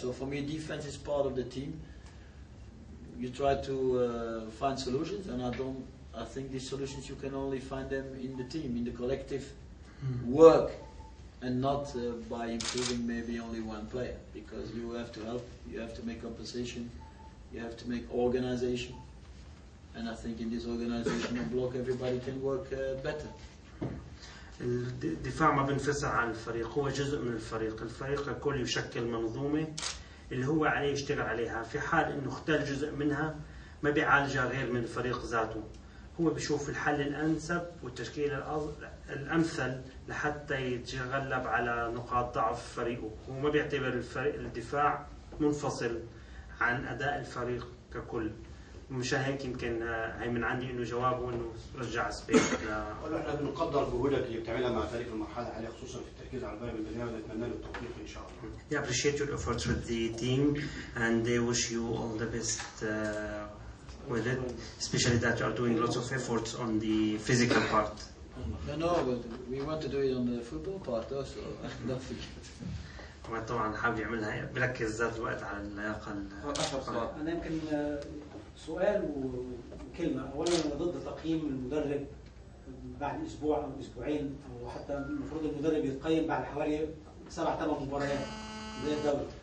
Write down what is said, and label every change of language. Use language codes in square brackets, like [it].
[en] So for me, defense is part of the team. You try to find solutions, and I think these solutions you can only find them in the team, in the collective work, and not by improving maybe only one player, because you have to help, you have to make compensation, you have to make organization, and I think in this organizational block everybody can work better. [ar] الدفاع ما بينفصل عن الفريق، هو جزء من الفريق. الفريق ككل يشكل منظومة اللي هو عليه يشتغل عليها. في حال انه اختل جزء منها ما بيعالجها غير من الفريق ذاته. هو بيشوف الحل الأنسب والتشكيل الأمثل لحتى يتغلب على نقاط ضعف فريقه. هو ما بيعتبر الدفاع منفصل عن أداء الفريق ككل. مشان هيك يمكن هي من عندي انه جوابه انه رجع سبيس أقول له احنا بنقدر جهودك اللي بتعملها مع فريق المرحله الحاليه خصوصا في التركيز على الباب البدنيه ونتمنى له التوفيق ان شاء الله. [en] We appreciate your efforts with the team and they wish you all the best with it, especially that you are doing lots of efforts on the physical part. No, but we want to do it on the football part also. Don't forget. [ar] طبعا حابب يعملها بركز ذات الوقت على اللياقه. انا يمكن سؤال وكلمه. اولا انا ضد تقييم المدرب بعد اسبوع او اسبوعين، او حتى المفروض المدرب يتقيم بعد حوالي 7-8 مباريات زي الدوري.